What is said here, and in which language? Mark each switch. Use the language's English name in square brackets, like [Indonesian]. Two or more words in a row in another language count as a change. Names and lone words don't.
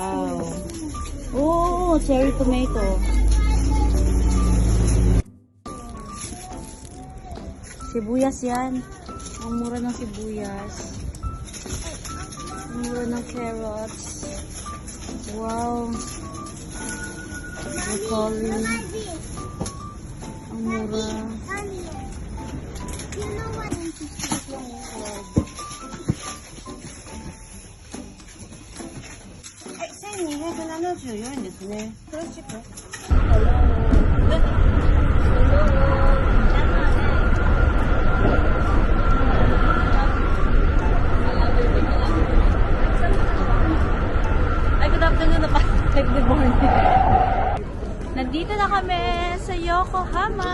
[English] Wow. Oh, cherry tomato. [Filipino] Sibuyas yan. Ang mura ng sibuyas. Ang mura ng carrots. [English] Wow. Broccoli. [Filipino] Ang mura. [English] Mommy, you know what? [Japanese] 1274 円ですね。 [English] プラスチック Ay, good afternoon [Filipino] na pa. [English] Good morning. [Filipino] Nandito na kami sa Yokohama.